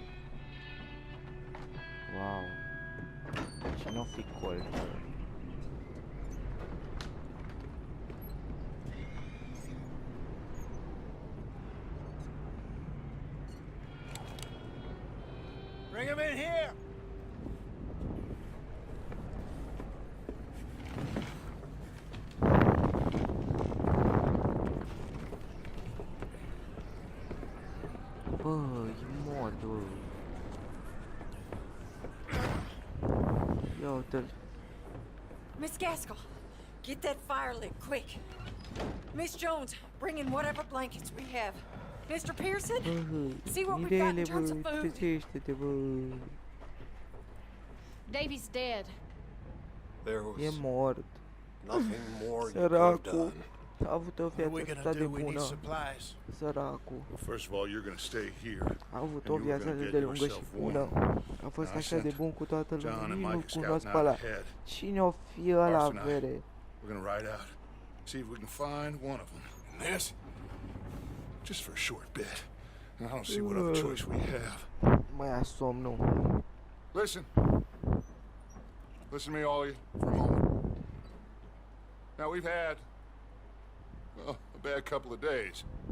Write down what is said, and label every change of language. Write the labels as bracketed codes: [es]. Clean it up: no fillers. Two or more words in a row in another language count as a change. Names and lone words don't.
[ro] Wow. Cine-o fi Colter? [en] Bring him in here! [ro] Bă, e mort, bă. Ia uite-l. [en] Miss Gaskell, get that fire lit, quick. Miss Jones, bring in whatever blankets we have. Mr. Pearson, see what we've got in [ro] Mirele, [en] terms of [ro] bă, [en] food. [ro] trezește-te, bă. [en] Davy's dead. There [ro] E [en] was [ro] mort. [en] nothing more you could have [ro] Săracul. [en] done. [ro] A avut o [en] What are we [ro] viață [en] gonna [ro] atât de [en] do? We need [ro] bună. [en] supplies. [ro] Săracul. [en] Well, first of all, you're gonna stay here. [ro] A avut [en] And [ro] o [en] you were [ro] viață [en] gonna [ro] atât [en] get [ro] de lungă și [en] yourself [ro] bună. [en] warm. [ro] A fost [en] Now, I [ro] așa de [en] sent [ro] bun cu toată [en] John [ro] lumea. [en] and [ro] Nici [en] Mike [ro] nu [en] are [ro] cunosc [en] scouting [ro] pe [en] out [ro] ăla. [en] ahead. [ro] Cine o fi ăla, Arson, vere? [en] We're gonna ride out, see if we can find one of them. And this, just for a short bit. And I don't see what other choice we have. [ro] Mai ia somnul. [en] Listen. Listen to me, all of you, for a moment. Now, we've had, well, a bad couple of days.